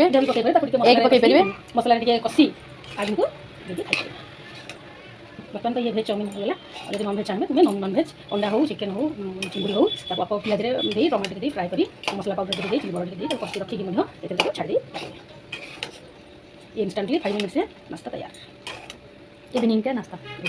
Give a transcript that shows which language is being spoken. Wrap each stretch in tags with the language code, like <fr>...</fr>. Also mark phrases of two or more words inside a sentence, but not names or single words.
<or>ଯାହା ବି ପକାଇ ପାରିବେ ତାକୁ ଟିକେ ଏଗ୍ ପକାଇ ପାରିବେ। ମସଲାରେ ଟିକେ କଷି ଆଗକୁ ଦେଇକି ଖାଇପାରିବେ। ବର୍ତ୍ତମାନ ତ ଇଏ ଭେଜ୍ ଚାଉମିନ୍ ହେଇଗଲା। ଆଉ ଯଦି ନନଭେଜ୍ ଚାହିଁବେ ତୁମେ ନନଭେଜ୍ ଅଣ୍ଡା ହଉ ଚିକେନ୍ ହଉ ଚିଙ୍ଗୁଡ଼ି ହଉ ତାକୁ ଅଳ୍ପ ପିଆଜରେ ଦେଇ ଟମାଟୋ ଦେଇ ଫ୍ରାଏ କରି ମସଲା ପାଉଡ଼ର ଟିକେ ଦେଇ ଚିଲି ପାଉଡ଼ର ଟିକେ ଦେଇ ତାକୁ କଷି ରଖିକି ମଧ୍ୟ ଏଥିରେ ତାକୁ ଛାଡ଼ି ଦେଇପାରିବେ।</or> <hi>इंस्टेंटली 5 मिनट से नाश्ता तैयार। इवनिंग का नाश्ता।</hi>